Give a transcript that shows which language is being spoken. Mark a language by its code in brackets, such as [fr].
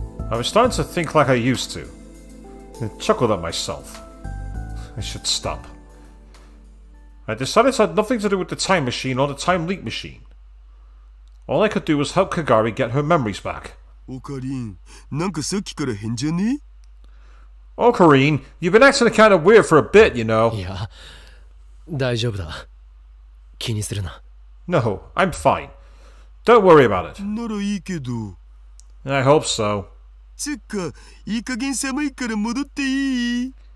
[en] I was starting to think like I used to. And chuckled at myself. I should stop. I decided it had nothing to do with the time machine or the time leak machine. All I could do was help Kagari get her memories back. [ja] オカリン、なんかさっきから変じゃね [en] Oh, Karine, you've been acting kind of weird for a bit, you know. [ja] いや大丈夫だ気にするな [en] No, I'm fine. Don't worry about it. [ja] ならいいけど。 [en] I hope so. [ja] つっか、いい加減寒いから戻っていい